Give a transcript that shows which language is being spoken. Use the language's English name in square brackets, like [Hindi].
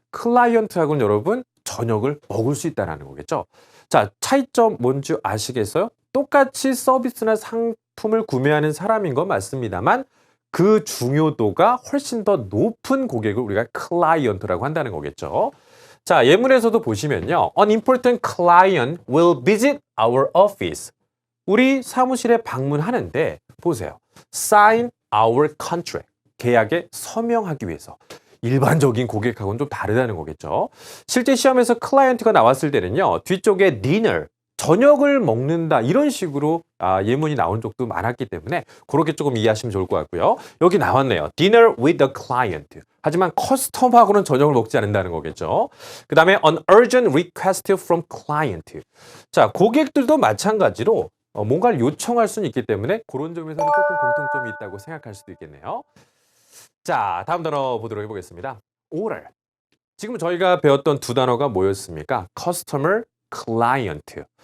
[Korean] 클라이언트하고는 여러분 저녁을 먹을 수 있다는 거겠죠. 자, 차이점 뭔지 아시겠어요? 똑같이 서비스나 상품을 구매하는 사람인 건 맞습니다만 그 중요도가 훨씬 더 높은 고객을 우리가 클라이언트라고 한다는 거겠죠. 자, 예문에서도 보시면요. [English] An important client will visit our office. [Korean] 우리 사무실에 방문하는데 보세요. [English] Sign our contract. [Korean] 계약에 서명하기 위해서. 일반적인 고객하고는 좀 다르다는 거겠죠. 실제 시험에서 클라이언트가 나왔을 때는요. 뒤쪽에 dinner, 저녁을 먹는다 이런 식으로 예문이 나온 적도 많았기 때문에 그렇게 조금 이해하시면 좋을 것 같고요. 여기 나왔네요. [English] Dinner with the client. [Korean] 하지만 커스텀하고는 저녁을 먹지 않는다는 거겠죠. 그 다음에 [English] an urgent request from client. [Korean] 자, 고객들도 마찬가지로 뭔가를 요청할 수는 있기 때문에 그런 점에서는 조금 공통점이 있다고 생각할 수도 있겠네요. 자, 다음 단어 보도록 해보겠습니다. [English] order. [Korean] 지금 저희가 배웠던 두 단어가 뭐였습니까? [English] customer, client.